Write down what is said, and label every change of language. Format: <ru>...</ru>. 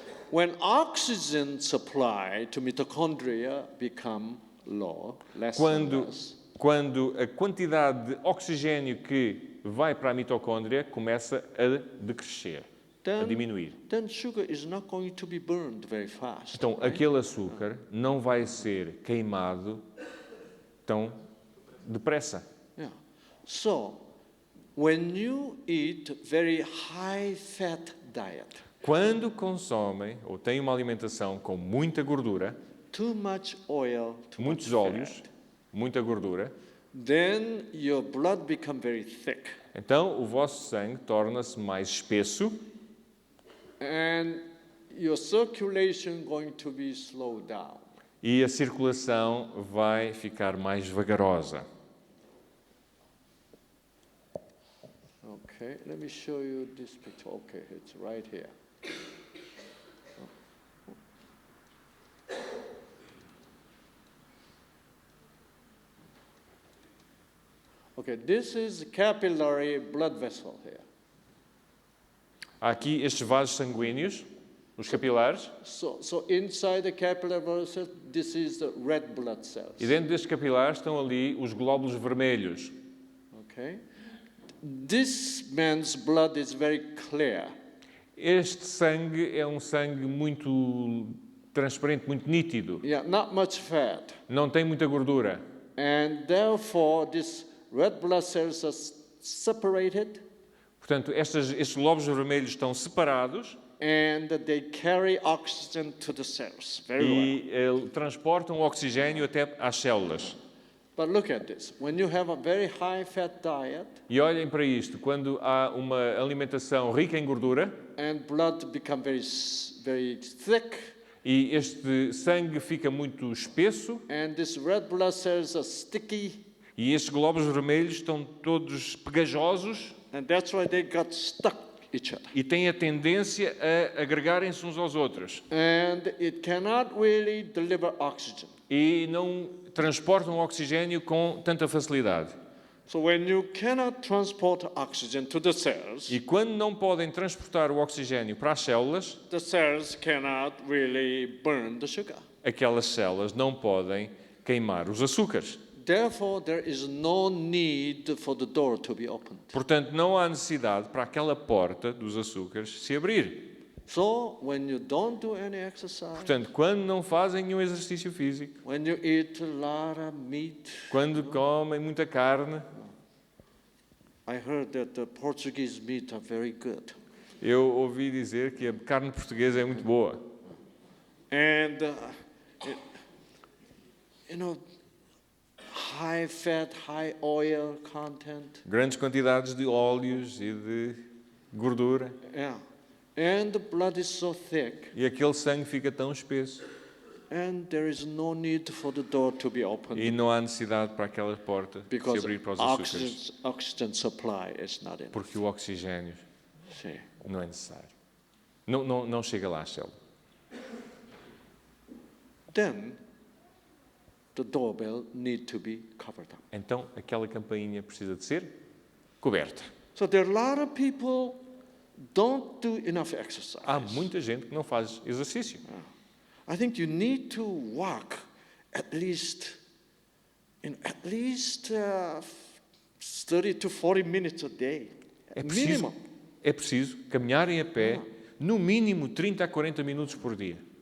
<en>When oxygen supply to mitochondria become low, less and less,</en> <pt>Quando a quantidade de oxigênio que vai para a mitocôndria começa a decrescer, a diminuir.</pt> <en>then sugar is not going to be burned very fast.</en> <pt>Então, aquele açúcar não vai ser queimado tão depressa.</pt> <en>Yeah. So, when you eat very high fat diet,</en> <pt>Quando consomem ou têm uma alimentação com muita gordura,</pt> <en>too much oil, too</en> <pt>muitos</pt> <en>much</en> <pt>óleos,</pt> <en>fat,</en> <pt>muita gordura,</pt> <en>then your blood become very thick.</en> <pt>então o vosso sangue torna-se mais espesso</pt> <en>And your circulation going to be slowed down.</en> <pt>e a circulação vai ficar mais vagarosa.</pt> <en>Okay, let me show you this picture. Okay, it's right here. Okay, this is capillary blood vessel here.</en> <pt>Há aqui estes vasos sanguíneos, os capilares,</pt> <en>So inside the capillary blood vessel, this is the red blood cells.</en> <pt>e dentro destes capilares estão ali os glóbulos vermelhos.</pt> <en>Okay, this man's blood is very clear.</en> <pt>Este sangue é um sangue muito transparente, muito nítido.</pt> <en>Yeah, not much fat.</en> <pt>Não tem muita gordura.</pt> <en>And therefore, these red blood cells are separated</en> <pt>Portanto, estes glóbulos vermelhos estão separados</pt> <en>and they carry oxygen to the cells very well.</en> <pt>e transportam o oxigênio até às células.</pt> <en>But look at this. When you have a very high fat diet</en> <pt>E olhem para isto, quando há uma alimentação rica em gordura</pt> <en>and blood become very thick</en> <pt>e este sangue fica muito espesso</pt> <en>and these red blood cells are sticky,</en> <pt>e estes glóbulos vermelhos estão todos pegajosos</pt> <en>and that's why they got stuck each other.</en> <pt>e têm a tendência a agregarem-se uns aos outros</pt> <en>And it cannot really deliver oxygen.</en> <pt>e não transportam o oxigênio com tanta facilidade.</pt> <en>So when you cannot transport oxygen to the cells,</en> <pt>E quando não podem transportar o oxigênio para as células,</pt> <en>the cells cannot really burn the sugar.</en> <pt>aquelas células não podem queimar os açúcares.</pt> <en>Therefore, there is no need for the door to be opened.</en> <pt>Portanto, não há necessidade para aquela porta dos açúcares se abrir.</pt> <en>So, when you don't do any exercise,</en> <pt>Portanto, quando não fazem nenhum exercício físico,</pt> <en>when you eat a lot of meat,</en> <pt>quando comem muita carne,</pt> <en>I heard that the Portuguese meat are very good.</en> <pt>eu ouvi dizer que a carne portuguesa é muito boa.</pt> <en>And, you know, high fat, high oil content.</en> <pt>Grandes quantidades de óleos e de gordura.</pt> <en>Yeah. And the blood is so thick,</en> <pt>E aquele sangue fica tão espesso.</pt> <en>and there is no need for the door to be opened</en> <pt>E não há necessidade para aquela porta se</pt> <en>because</en> <pt>abrir para os açúcares.</pt> <en>oxygen supply is not enough.</en> <pt>Porque o oxigênio</pt> <en>See.</en> <pt>não é necessário. Não chega lá à célula.</pt> <en>Then the doorbell need to be covered up.</en> <pt>Então, aquela campainha precisa de ser coberta.</pt> <en>So there are a lot of people don't do enough exercise.</en> <pt>Há muita gente que não faz exercício.</pt> <en>I think you need to walk at least 30 to 40 minutes a day. Minimum.</en> <pt>É preciso caminharem a pé, no mínimo 30 a 40 minutos por dia.</pt>